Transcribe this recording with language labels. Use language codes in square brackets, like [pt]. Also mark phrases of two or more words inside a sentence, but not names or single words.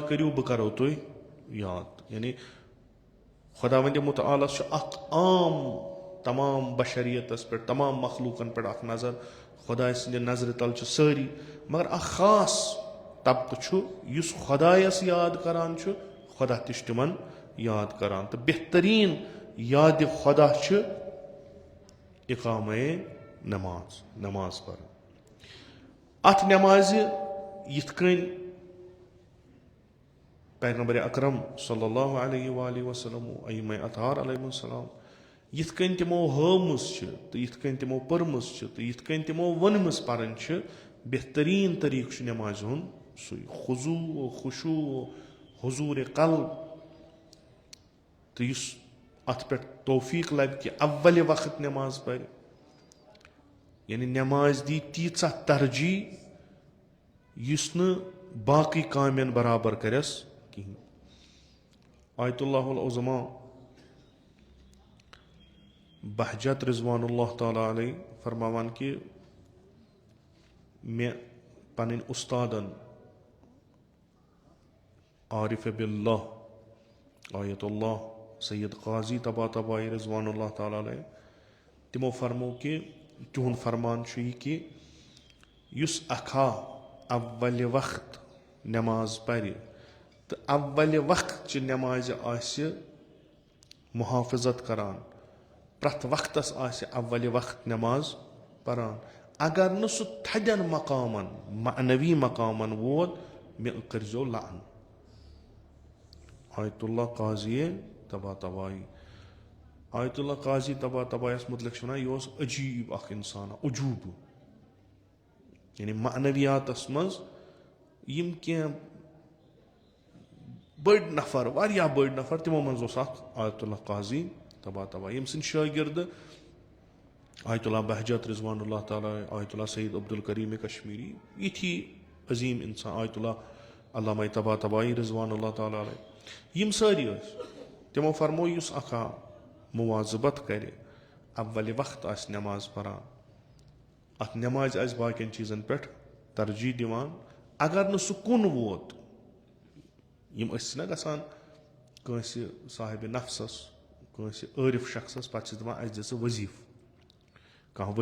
[ks] کٔرِو بہٕ کرو تُہۍ یاد یعنی خۄدا وندِ مُتعالس چھُ اکھ عام تمام بشریتس پٮ۪ٹھ تمام مخلوٗقن پٮ۪ٹھ اکھ نظر خۄداے سٕنٛدِ نظرِ تل چھِ سٲری مگر اکھ خاص طبقہٕ چھُ یُس خۄدایس یاد کران چھُ خۄدا تہِ چھُ تِمن یاد کران تہٕ بہتریٖن یادِ خۄدا چھِ اِقامے نماز پرٕنۍ اتھ نٮ۪مازِ یِتھ کٔنۍ پیغمبرِ اکرم [ar] صلی اللہ علیہ وآلہ وسلم [ks] ائمہ اطہار [ar] علیہم السلام [ks] یِتھ کٔنۍ تِمو ہٲومٕژ چھِ تہٕ یِتھ کٔنۍ تِمو پٔرمٕژ چھِ تہٕ یِتھ کٔنۍ تِمو ؤنمٕژ پرٕنۍ چھِ بہتریٖن طریٖقہٕ چھُ نٮ۪مازِ ہُنٛد سُے خضوٗع خُشوٗع حضوٗرِ قلب تہٕ یُس اتھ پٮ۪ٹھ توفیٖق لبہِ کہِ اولہِ وقت نٮ۪ماز پرِ یعنی نٮ۪مازِ دی تیٖژاہ ترجیح یُس نہٕ باقٕے کامٮ۪ن برابر کرٮ۪س کہیٖنۍ [ar] آیت اللہ العظما [ks] بہجت [ar] رضوان اللہ تعالیٰ علیہ [ks] فرماوان کہِ مےٚ پنٕنۍ اُستادن عارف باللہ آیت اللہ سید قاضی طباطبائی [ar] رضوان اللہ تعالیٰ علیہ [ks] تِمو فرموو کہِ تِہُنٛد فرمان چھُ یہِ کہِ یُس اکھا اولہِ وقت نٮ۪ماز پرِ تہٕ اولہِ وقتچہِ نٮ۪مازِ آسہِ محافظت کران پرٛٮ۪تھ وقتس آسہِ اولہِ وقت نٮ۪ماز پران اگر نہٕ سُہ تھدٮ۪ن مقامن معنوی مقامن ووت مےٚ کٔرزیو لعن آیت اللہ قاضی طباطبائی آیت اللہ قاضی طباطبائیس متعلق چھِ ونان یہِ اوس عجیٖب اکھ اِنسانا عجوٗبہٕ یعنی معنویاتس منٛز یِم کینٛہہ بٔڑۍ نفر واریاہ بٔڑۍ نفر تِمو منٛز اوس اکھ آیت اللہ قاضی طباطبائی ییٚمہِ سٕنٛدۍ شٲگِردٕ آیت اللہ بہجت [ar] رضوان اللہ تعالیٰ [ks] آیت اللہ سعید عبدالکریٖم کشمیٖری یِتھی عظیٖم اِنسان آیت اللہ علامہ طباطبائی [ar] رضوان اللہ تعالیٰ علیہ [ks] یِم سٲری ٲسۍ تِمو فرموو یُس اکھا مُواظبت کرِ اولہِ وقت آسہِ نٮ۪ماز پران اتھ نٮ۪مازِ آسہِ باقین چیٖزن پٮ۪ٹھ ترجیح دِوان اگر نہٕ سُہ کُن ووت یِم أسۍ چھِنہ گژھان کٲنٛسہِ صاحبِ نفسس کٲنٛسہِ عٲرف شخصس پتہٕ چھِس دپان اسہِ دِ ژٕ وظیٖفہٕ کانٛہہ